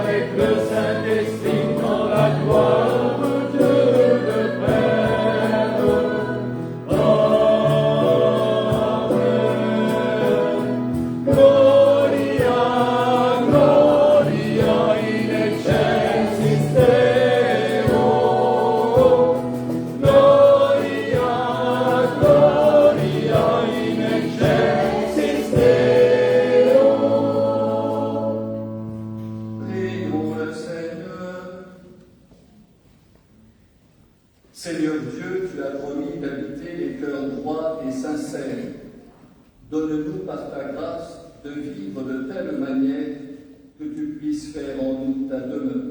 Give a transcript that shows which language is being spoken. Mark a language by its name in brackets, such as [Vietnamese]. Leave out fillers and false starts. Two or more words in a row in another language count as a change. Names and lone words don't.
[French] le Saint-Esprit dans la gloire de Dieu le Père. Amen. [Latin] Gloria, Gloria in excelsis Deo. Gloria, Gloria in excelsis Deo. [French] Prions le Seigneur. Seigneur Dieu, tu as promis d'habiter les cœurs droits et sincères. Donne-nous par ta grâce de vivre de telle manière que tu puisses faire en nous ta demeure.